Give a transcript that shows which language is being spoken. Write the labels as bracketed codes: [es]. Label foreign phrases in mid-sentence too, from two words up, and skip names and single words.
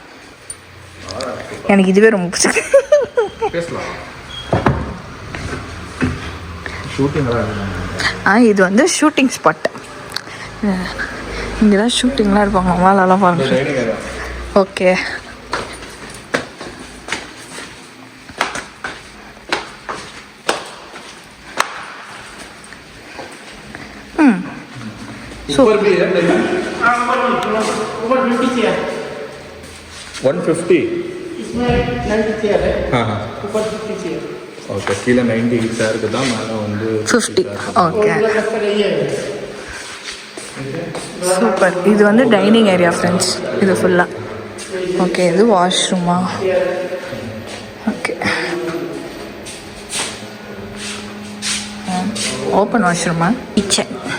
[ta] எனக்கு இதுவே ரொம்ப பிடிச்சிருக்கு. இது வந்து [en] shooting spot. [ta] இங்கே தான் ஷூட்டிங்லாம் இருப்பாங்க. மேலெல்லாம் பாருங்க. ஓகே, [hi] ऊपर भी है 150 इसमें 90 चेयर है. हाँ हाँ ऊपर 50 चेयर. [ta] ஓகே, கீழே 90 சேருக்கு தான், மேலே வந்து 50. ஓகே சூப்பர். இது வந்து [en] dining area friends, [ta] இது ஃபுல்லாக. ஓகே, இது வாஷ்ரூமா? ஓகே, [en] open washrooma? [ta] கிச்சன்.